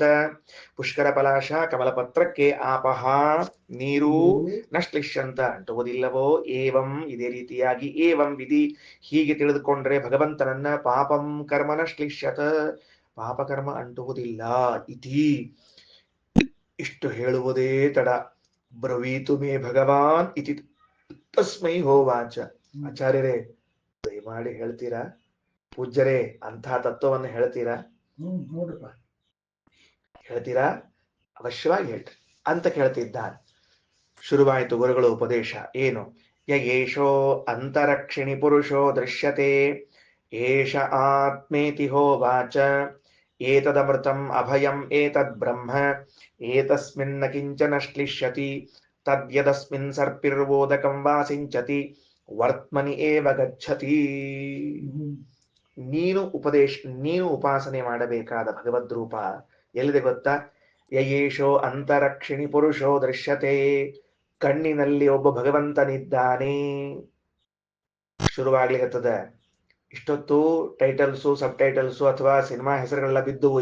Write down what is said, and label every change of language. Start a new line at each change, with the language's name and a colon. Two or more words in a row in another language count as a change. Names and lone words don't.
Sanskrit: ಪುಷ್ಕರ ಪಲಾಶ
Kannada: ಕಮಲಪತ್ರಕ್ಕೆ ಆಪಹ ನೀರು ನಶ್ಲಿಷ್ಯಂತ ಅಂಟುವುದಿಲ್ಲವೋ, ಏವಂ ಇದೇ ರೀತಿಯಾಗಿ,
Sanskrit: ಏವಂ ವಿಧಿ
Kannada: ಹೀಗೆ ತಿಳಿದುಕೊಂಡ್ರೆ ಭಗವಂತನನ್ನ
Sanskrit: ಪಾಪಂ ಕರ್ಮ ನಶ್ಲಿಷ್ಯತ,
Kannada: ಪಾಪಕರ್ಮ ಅಂಟುವುದಿಲ್ಲ. ಇತಿ ಇಷ್ಟು ಹೇಳುವುದೇ ತಡ.
Sanskrit: ಬ್ರವೀತು ಮೇ ಭಗವಾನ್ ಇತಿ ತಸ್ಮೈ ಹೋವಾಚ.
Kannada: ಆಚಾರ್ಯರೇ, ದಯಮಾಡಿ ಹೇಳ್ತೀರಾ? ಪೂಜ್ಯರೇ, ಅಂತಹ ತತ್ವವನ್ನು ಹೇಳ್ತೀರಾ? ಹೇಳ್ತೀರಾ? ಅವಶ್ಯವಾಗಿ ಹೇಳ್ರಿ ಅಂತ ಕೇಳ್ತಿದ್ದಾನೆ. ಶುರುವಾಯಿತು ಗುರುಗಳ ಉಪದೇಶ. ಏನು?
Sanskrit: ಯೇಷೋ ಅಂತರಕ್ಷಿಣಿ ಪುರುಷೋ ದೃಶ್ಯತೆ ಏಷ ಆತ್ಮೇತಿ ಹೋವಾಚ. ಏತದಮೃತಂ ಅಭಯಂ ಏತದ್ ಬ್ರಹ್ಮ ಏತಸ್ಮಿನ್ನ ಕಿಂಚನ ಶ್ಲಿಷ್ಯತಿ ತದ್ಯದಸ್ಮಿನ್ ಸರ್ಪಿರ್ವೋದಕಂ ವಾಸಿಂಚತಿ ವರ್ತಮನಿ ಏವ ಗಚ್ಚತಿ.
Kannada: ನೀನು ಉಪಾಸನೆ ಮಾಡಬೇಕಾದ ಭಗವದ್ರೂಪ ಎಲ್ಲಿದೆ ಗೊತ್ತಾ?
Sanskrit: ಯಯೇಷೋ ಅಂತರಕ್ಷಿಣಿ ಪುರುಷೋ ದೃಶ್ಯತೆ,
Kannada: ಕಣ್ಣಿನಲ್ಲಿ ಒಬ್ಬ ಭಗವಂತನಿದ್ದಾನೆ. ಶುರುವಾಗ್ಲಿಕ್ಕತ್ತದ. ಇಷ್ಟೊತ್ತು ಟೈಟಲ್ಸು,
English: sub titles
Kannada: ಅಥವಾ ಸಿನಿಮಾ ಹೆಸರುಗಳೆಲ್ಲ ಬಿದ್ದುವು.